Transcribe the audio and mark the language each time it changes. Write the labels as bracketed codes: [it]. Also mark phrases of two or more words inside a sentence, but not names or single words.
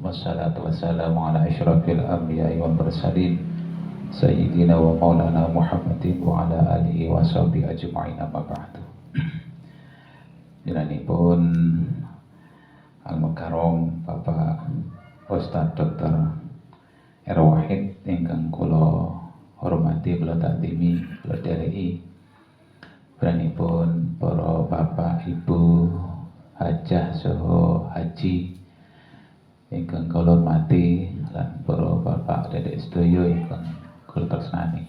[ar] والصلاة والسلام على أشرف الأنبياء والمرسلين سيدنا ومولانا محمد وعلى آله وصحبه أجمعين، أما بعد. [jv] Dinanipun Al-Mukarram Bapak Ustadz Dr. Wahid ingkang kula hormati, kula takdimi, kula dereki, pranipun para bapak ibu hajah saha haji ingkang kula hormati, lan para bapak dedek sedaya ingkang kula tresnani.